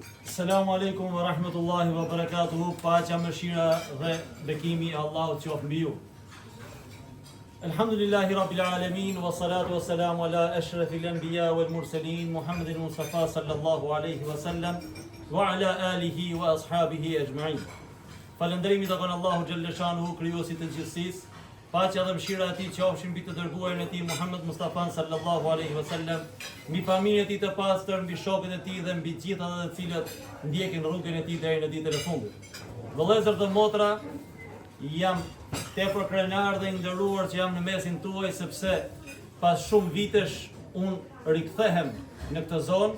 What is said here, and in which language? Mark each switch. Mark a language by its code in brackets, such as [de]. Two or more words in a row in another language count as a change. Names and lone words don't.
[ar] السلام عليكم ورحمة الله وبركاته. [sq] Paqja, mëshira dhe bekimi i Allahut qoftë mbi ju. [ar] الحمد لله رب العالمين والصلاة والسلام على أشرف الأنبياء والمرسلين محمد المصطفى صلى الله عليه وسلم وعلى آله وأصحابه أجمعين. [sq] Falënderimi të kanë Allahu [ar] جل شأنه, [sq] krijuesit të gjithësisë. Paqja dhe mëshira e tij qofshin mbi të dërguarin e tij Muhammed Mustafa [ar] صلى الله عليه وسلم, [sq] mbi familjen e tij të pastër, mbi shokët e tij dhe mbi gjithë ata të cilët ndjekin rrugën e tij deri në ditën e fundit. Vëllezër dhe motra, jam tepër krenar dhe nderuar që jam në mesin tuaj, sepse pas shumë vitesh unë rikthehem në këtë zonë.